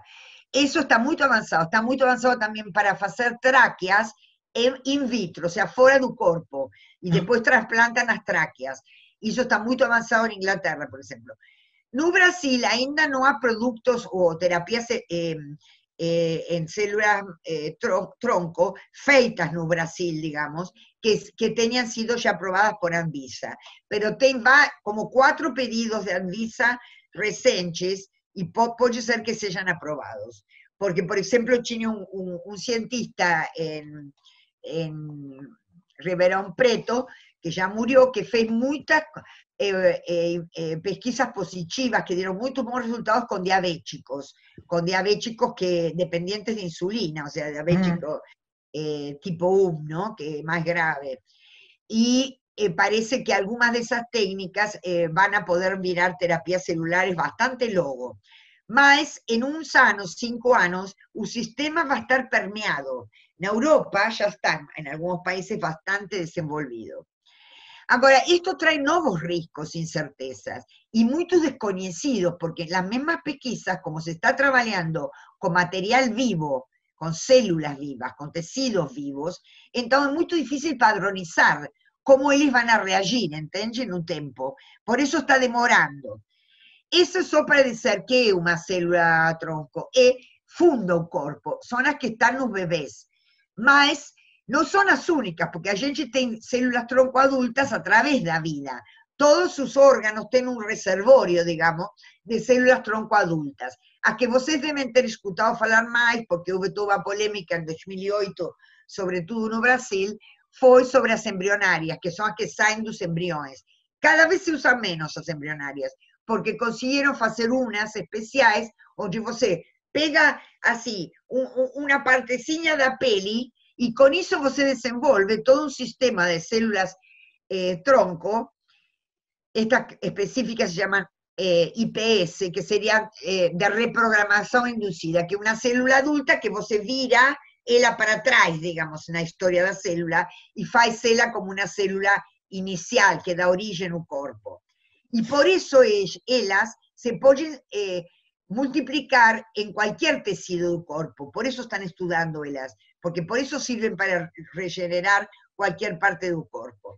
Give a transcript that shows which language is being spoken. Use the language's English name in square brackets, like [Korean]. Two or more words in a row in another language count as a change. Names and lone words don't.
[Portuguese] Isso está muito avançado também para fazer tráqueas in vitro, ou seja, fora do corpo, e depois transplantam as tráqueas. Isso está muito avançado em Inglaterra, por exemplo. No Brasil ainda não há produtos ou terapias en células tronco, feitas no Brasil, [Spanish] digamos, que tenían sido ya aprobadas por Anvisa. Pero va como 4 pedidos de Anvisa recentes y puede ser que sean aprobados. Porque, por ejemplo, tinha un cientista en Ribeirão Preto, que ya murió, que fez muchas pesquisas positivas que dieron muchos buenos resultados con diabéticos que dependientes de insulina, o sea, diabéticos tipo 1, ¿no? Que es más grave. Y parece que algunas de esas técnicas van a poder mirar terapias celulares bastante logo. [Portuguese] Mas, en uns anos, 5 anos, o sistema [Spanish] va a estar [Portuguese] permeado. [Spanish] En Europa ya está, en algunos países, [Portuguese] bastante desenvolvido. Agora, isto trae novos riscos, incertezas, [Spanish] y muchos desconocidos, porque en las mismas pesquisas, como se está trabajando con material vivo, con células vivas, con tejidos vivos, entonces es muy difícil padronizar cómo ellos van a reagir, ¿entiendes? En un tiempo. Por eso está demorando. [Portuguese] Eso só para dizer que é uma célula tronco, funda o corpo, são as que estão nos bebês, mas não são as únicas, porque a gente tem células tronco adultas a través da vida. Todos os órganos têm um reservório, digamos, de células tronco adultas. As que vocês devem ter escutado falar mais, porque houve toda uma polêmica em 2008, sobretudo no Brasil, foi sobre as embrionárias, que são as que saem dos embriões. Cada vez se usam menos as embrionárias, porque conseguiram fazer umas especiais, onde você pega assim uma partezinha da pele e com isso você desenvolve todo um sistema de células tronco. [Spanish] Esta específica se llama IPS, que sería de reprogramación inducida, que una célula adulta [Portuguese] que você vira ela para atrás, digamos, na historia da célula, e faz ela como uma célula inicial, que dá origem ao corpo. E por isso elas se podem multiplicar em qualquer tecido do corpo, por isso estão estudando elas, porque por isso servem para regenerar qualquer parte do corpo.